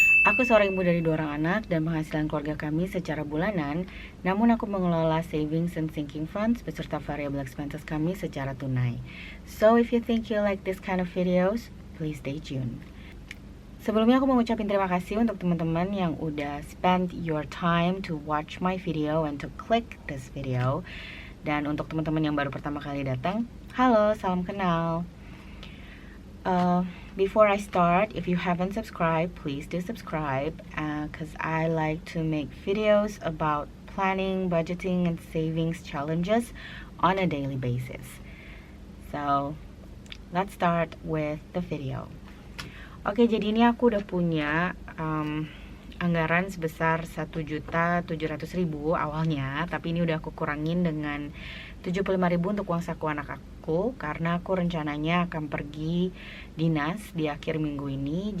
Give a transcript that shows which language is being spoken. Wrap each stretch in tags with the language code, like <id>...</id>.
<id>Aku seorang ibu dari 2 orang anak dan penghasilan keluarga kami secara bulanan, namun aku mengelola savings and sinking funds beserta variable expenses kami secara tunai.</id> <en>So if you think you like this kind of videos, please stay tuned.</en> <id>Sebelumnya aku mau ngucapin terima kasih untuk teman-teman yang udah</id> <en>spend your time to watch my video and to click this video.</en> <id>Dan untuk teman-teman yang baru pertama kali datang, halo, salam kenal.</id> <en>Before I start, if you haven't subscribed, please do subscribe, cause I like to make videos about planning, budgeting, and savings challenges on a daily basis. So, let's start with the video.</en> <id>Oke, jadi ini aku udah punya anggaran sebesar 1.700.000 awalnya, tapi ini udah aku kurangin dengan 75.000 untuk uang saku anak aku, karena aku rencananya akan pergi dinas di akhir minggu ini.</id>